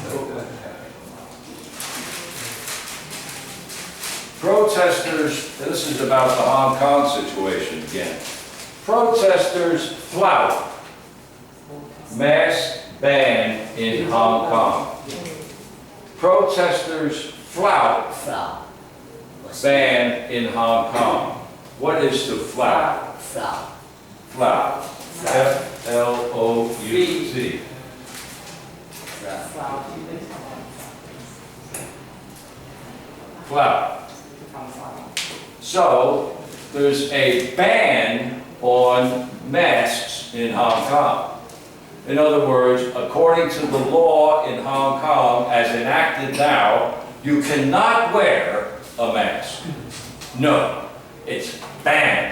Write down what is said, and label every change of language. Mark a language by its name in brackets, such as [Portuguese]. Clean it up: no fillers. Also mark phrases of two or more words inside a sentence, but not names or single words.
[English] Protesters, this is about the Hong Kong situation again. Protesters flout mask ban in Hong Kong. Protesters flout Flout. What's banned in Hong Kong? What is to flout? flout? Flout. F-L-O-U-T. Flout. [Thai] ฟลาวที่ได้ท [English] Flout. [Thai] ำฟลาว [English] So, there's a ban on masks in Hong Kong. In other words, according to the law in Hong Kong as enacted now, you cannot wear a mask. No, it's banned.